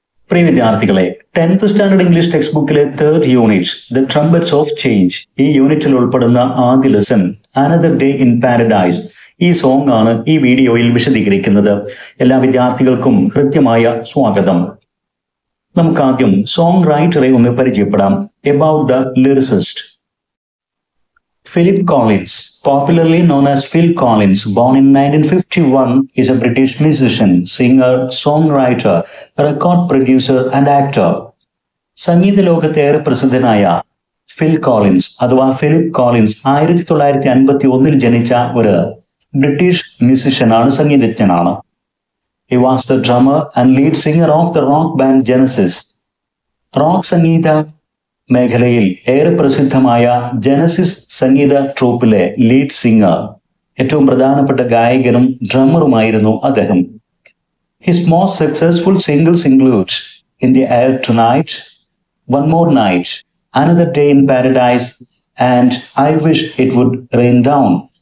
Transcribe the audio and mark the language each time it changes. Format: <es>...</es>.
<ml>പ്രിയ വിദ്യാർത്ഥികളെ, 10th standard English text ബുക്കിലെ 3rd unit the trumpets of change, ഈ യൂണിറ്റിൽ ഉൾപ്പെടുന്ന ആദ്യ lesson another day in paradise, ഈ സോങ് ആണ് ഈ വീഡിയോയിൽ വിശദീകരിക്കുന്നത്. എല്ലാ വിദ്യാർത്ഥികൾക്കും ഹൃദ്യമായ സ്വാഗതം. നമുക്കാദ്യം സോങ് റൈറ്ററെ ഒന്ന് പരിചയപ്പെടാം.</ml> <en>About the lyricist. Philip Collins, popularly known as Phil Collins, born in 1951, is a British musician, singer, songwriter, record producer and actor.</en> <ml>സംഗീത ലോകത്തെ ഏറെ പ്രസിദ്ധനായ ഫിൽ കോളിൻസ് അഥവാ ഫിലിപ്പ് കോളിൻസ് 1951 ജനിച്ച ഒരു British മ്യൂസിഷ്യനാണ്, സംഗീതജ്ഞനാണ്.</ml> <en>He was the drummer and lead singer of the rock band Genesis.</en> <ml>Rock സംഗീത മേഖലയിൽ ഏറെ പ്രസിദ്ധമായ Genesis സംഗീത ട്രൂപ്പിലെ lead singer, ഏറ്റവും പ്രധാനപ്പെട്ട ഗായകനും ഡ്രമ്മറുമായിരുന്നു അദ്ദേഹം.</ml> <en>His most successful singles include in the air tonight, one more night, another day in paradise and I wish it would rain down.</en>